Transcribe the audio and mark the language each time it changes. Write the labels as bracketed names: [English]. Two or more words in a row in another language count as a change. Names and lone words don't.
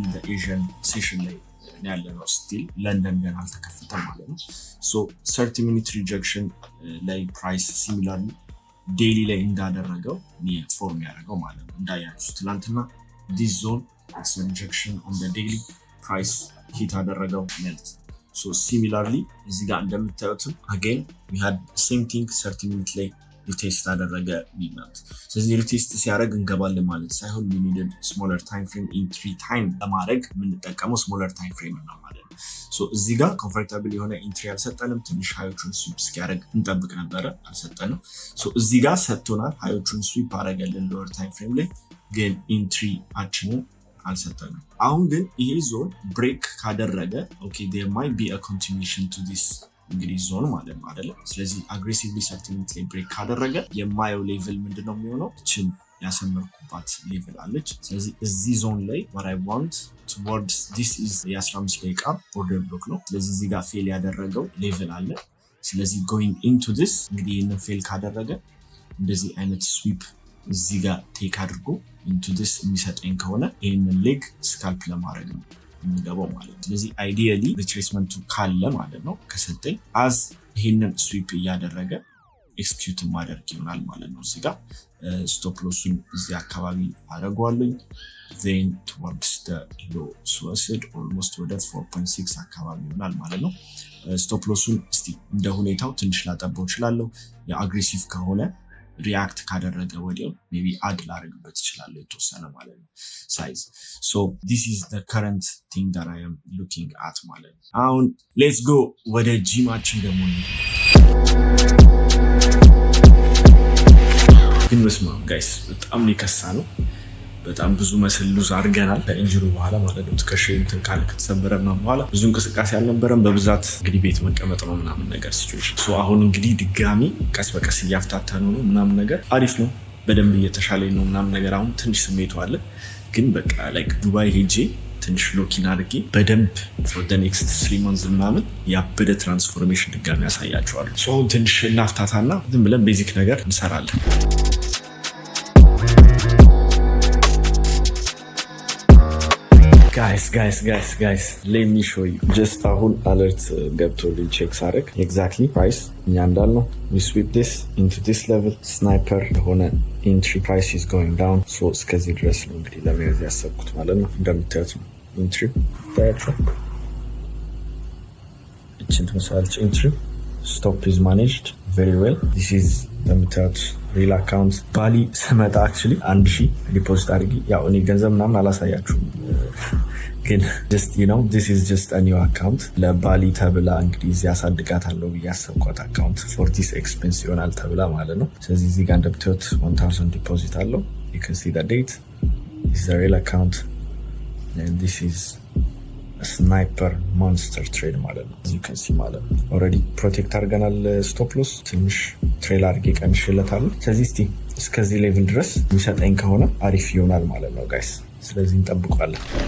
[English] the Asian session [Amharic] ላይ ያለነው። ስቲል ለንደን ገና አልተከፈተም ማለት ነው። 30 [English] minute rejection [Amharic] ላይ [English] price similar daily [Amharic] ላይ እንዳደረገው ፎርም ያደረገው ማለት ነው። እንዳያችሁ ትላንትና [English] this zone rejection on the daily price hit [Amharic] አደረገው ሜልት። ሲሚላርሊ እዚህ ጋር እንደምታዩትም [English] again we had same thing 30 minute [Amharic] ላይ ሪቴስት አደረገ ሚናት። ስለዚህ ሪቴስት ሲያደርግ እንገባለን ማለት ሳይሆን [English] we needed smaller time frame entry time [Amharic] ለማድረግ የምንጠቀመው [English] smaller time frame [Amharic] ነው ማለት ነው። ሶ እዚህ ጋር ኮምፎርታብል የሆነ ኢንትሪ አልሰጠንም። ትንሽ ሃዮቹን ስዊፕ እስኪያደርግ እንጠብቅ ነበረ፣ አልሰጠንም። ሶ እዚህ ጋር ሰጥቶናል፣ ሃዮቹን ስዊፕ አደረገልን [English] lower time frame [Amharic] ላይ፣ ግን ኢንትሪ አችንን አልሰጠንም። አሁን ግን ይሄ ዞን ብሬክ ካደረገ ኦኬ [English] there might be a continuation to this [Amharic] እንግዲህ ዞን ማለት ነው አይደለ? ስለዚህ አግሬሲቭሊ ሰልቲሜንት ላይ ብሬክ ካደረገ የማየው ሌቭል ምንድነው የሚሆነው? እችን ያሰመርኩባት ሌቭል አለች። ስለዚህ እዚህ ዞን ላይ [English] what I want towards this is [Amharic] የ15 ደቂቃ ኦርደር ብሎክ ነው። ስለዚህ እዚህ ጋር ፌል ያደረገው ሌቭል አለ። ስለዚህ [English] going into this [Amharic] እንግዲህ ይህንን ፌል ካደረገ እንደዚህ አይነት ስዊፕ እዚህ ጋር ቴክ አድርጎ [English] into this [Amharic] የሚሰጠኝ ከሆነ ይህንን ሌግ ስካልፕ ለማድረግ ነው የሚገባው ማለት ነው። ስለዚህ አይዲያሊ ሪትሬስመንቱ ካለ ማለት ነው ከሰጠኝ አዝ ይህንን ስዊፕ እያደረገ ኤክስኪዩት ማድረግ ይሆናል ማለት ነው። እዚህ ጋር ስቶፕ ሎሱን እዚህ አካባቢ አደርገዋለኝ። [English] then towards the low [Amharic] ስወስድ ኦልሞስት ወደ 4.6 አካባቢ ይሆናል ማለት ነው። ስቶፕ ሎሱን እስቲ እንደ ሁኔታው ትንሽ ላጠባው እችላለሁ። የአግሬሲቭ ከሆነ ሪያክት ካደረገ ወዲያው ሜቢ አድ ላደርግበት እችላለሁ የተወሰነ ማለት ነው ሳይዝ። [English] so this is the current thing that I am looking at [Amharic] ማለት ነው። አሁን [English] let's go [Amharic] ወደ ጂማችን ደግሞ ግን መስማ ጋይስ በጣም የከሳ ነው። በጣም ብዙ መስል ሉዝ አድርገናል ከኢንጁሪ በኋላ ማለት ነው። ትከሻዬ እንትን ካለ ከተሰበረ ምናምን በኋላ ብዙ እንቅስቃሴ አልነበረም። በብዛት እንግዲህ ቤት መቀመጥ ነው ምናምን ነገር ሲቹዌሽን። ሶ አሁን እንግዲህ ድጋሚ ቀስ በቀስ እያፍታታን ነው ምናምን ነገር አሪፍ ነው። በደንብ እየተሻለኝ ነው ምናምን ነገር። አሁን ትንሽ ስሜቱ አለ፣ ግን በቃ ላይክ ዱባይ ሄጄ ትንሽ ሎኪን አድርጌ በደንብ [English] for the next 3 months [Amharic] ምናምን ያበደ ትራንስፎርሜሽን ድጋሚ ያሳያቸዋል። ሶ አሁን ትንሽ እናፍታታና ዝም ብለን ቤዚክ ነገር እንሰራለን። [English] guys let me show you just [Amharic] አሁን alert ገብቶልኝ ቼክ ሳደርግ [English] exactly price [Amharic] እኛ እንዳልነው [English] we sweep this into this level sniper [Amharic] የሆነ [English] entry price is going down so [Amharic] እስከዚህ ድረስ ነው እንግዲህ ለመያዝ ያሰብኩት ማለት ነው። እንደምታዩት ነው entry ታያችሁ እችን ትመስላለች [English] entry stop is managed very well this is [Amharic] እንደምታዩት [English] real account [Amharic] ባሊ ስመጣ actually 1000 ዲፖዚት አድርጊ ያው እኔ ገንዘብ ምናምን አላሳያችሁም ግን just [English] you know this is just a new account [Amharic] ለባሊ ተብላ እንግዲህ እዚህ ያሳድጋታለሁ ብዬ ያሰብኳት አካውንት [English] for this expense [Amharic] ይሆናል ተብላ ማለት ነው። ስለዚህ እዚህ ጋር እንደምታዩት 1000 ዲፖዚት አለው [English] you can see the date this is a real account and this is a sniper monster trade [Amharic] ማለት ነው [English] as you can see [Amharic] ማለት ነው። [English] already protect [Amharic] አድርገናል [English] stop loss [Amharic] ትንሽ ትሬል አድርጌ ቀንሼለታለሁ። ስለዚህ እስቲ እስከዚህ ሌቭል ድረስ የሚሰጠኝ ከሆነ አሪፍ ይሆናል ማለት ነው ጋይስ። ስለዚህ እንጠብቃለን።